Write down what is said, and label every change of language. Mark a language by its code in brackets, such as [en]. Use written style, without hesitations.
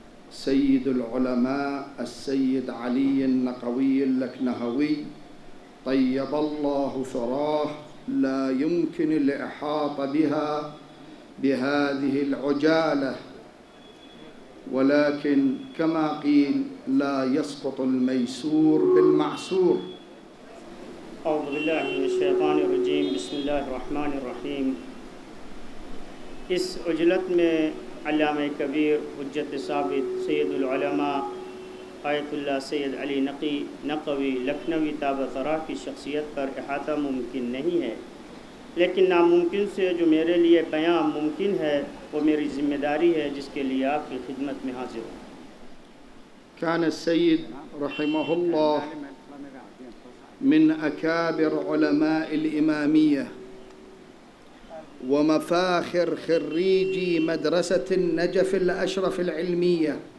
[ar] سيد العلماء السيد علي النقوي اللكنهوي طيب الله ثراه لا يمكن الإحاطة بها بهذه العجالة، ولكن كما قيل لا يسقط الميسور بالمعسور. اعوذ باللہ من الشیطان الرجیم، بسم اللہ الرحمن الرحیم۔ [ur] اس عجلت میں علامہ کبیر حجت ثابت سید العلماء آیت اللہ سید علی نقوی لکھنوی تابع ثرا کی شخصیت پر احاطہ ممکن نہیں ہے، لیکن ناممکن سے جو میرے لیے بیان ممکن ہے وہ میری ذمہ داری ہے، جس کے لیے آپ کی خدمت میں حاضر ہوں۔ [ar] كان السيد رحمه الله من أكابر علماء الإمامية ومفاخر خريجي مدرسة النجف الأشرف العلمية،